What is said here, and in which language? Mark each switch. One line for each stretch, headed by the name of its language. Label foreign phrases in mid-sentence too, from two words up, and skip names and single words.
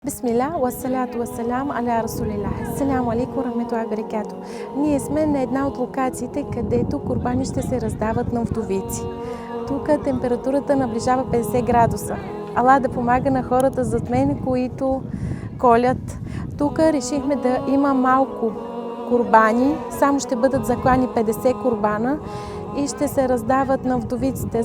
Arabic: بسم الله والصلاة والسلام على رسول الله. السلام عليكم ورحمة الله وبركاته.
Bulgarian: Ние сме на една от локациите, където курбани ще се раздават на вдовици. Тук температурата наближава 50 градуса. Аллах да помага на хората зад мен, които колят. Тук решихме да има малко курбани, само ще бъдат заклани 50 курбана и ще се раздават на вдовиците.